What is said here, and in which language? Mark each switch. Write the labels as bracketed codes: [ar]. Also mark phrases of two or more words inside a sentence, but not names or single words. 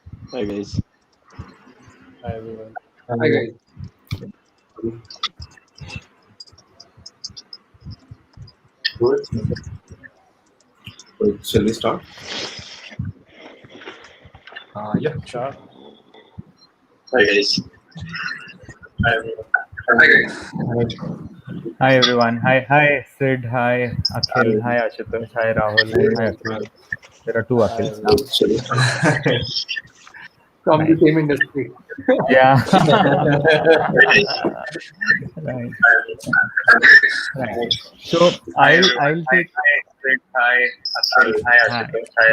[en] Hi guys. Hi everyone. Hi guys. Good. Shall we start? Yeah. Sure. Hi guys. Hi guys. Hi everyone. Hi Sid. Hi Akhil. Hi Ashutosh. Hi Rahul. Hi Akhil. There are two Hi Akhils now. everyone. From the Right. same industry. Yeah. Right. Right. So I'll take. Hi Akhil. Hi Ashutosh. Hi